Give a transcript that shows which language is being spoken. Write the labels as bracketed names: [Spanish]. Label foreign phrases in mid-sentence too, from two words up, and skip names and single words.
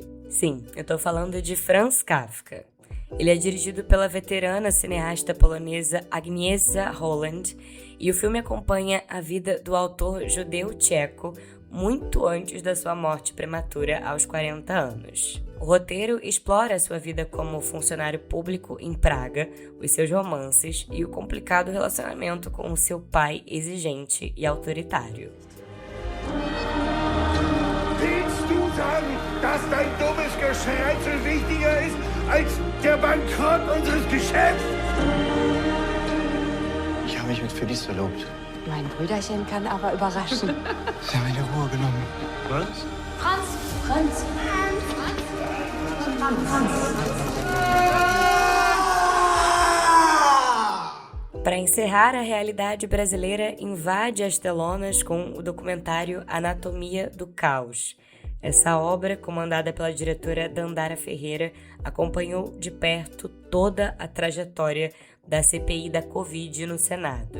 [Portuguese] Sim, eu tô falando de Franz Kafka. Ele é dirigido pela veterana cineasta polonesa Agnieszka Holland e o filme acompanha a vida do autor judeu-tcheco muito antes da sua morte prematura aos 40 anos. O roteiro explora sua vida como funcionário público em Praga, os seus romances e o complicado relacionamento com o seu pai exigente e autoritário. [German] Willst du sagen, dass dein dummes Geschrei wichtiger ist als der Bankrott unseres Geschäfts? Ich habe mich mit Felice verlobt. Mein Brüderchen kann aber überraschen. Sie haben meine Ruhe genommen. Was? Franz. [Portuguese] Para encerrar, a realidade brasileira invade as telonas com o documentário Anatomia do Caos. Essa obra, comandada pela diretora Dandara Ferreira, acompanhou de perto toda a trajetória da CPI da Covid no Senado.